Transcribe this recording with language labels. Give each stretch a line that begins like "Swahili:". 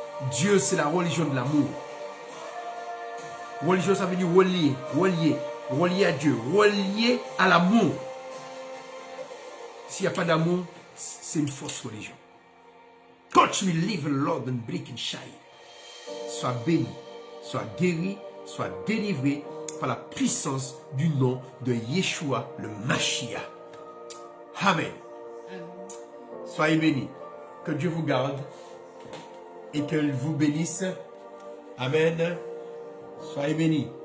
French: Dieu, c'est la religion de l'amour. Religion, ça veut dire relier à Dieu, relier à l'amour. S'il n'y a pas d'amour, c'est une fausse religion.
English: Touch me, live, Lord, and break and shine.
French: Sois béni, sois guéri, sois délivré par la puissance du nom de Yeshua, le Mashiach. Amen. Soyez bénis. Que Dieu vous garde et qu'il vous bénisse. Amen. Soyez bénis.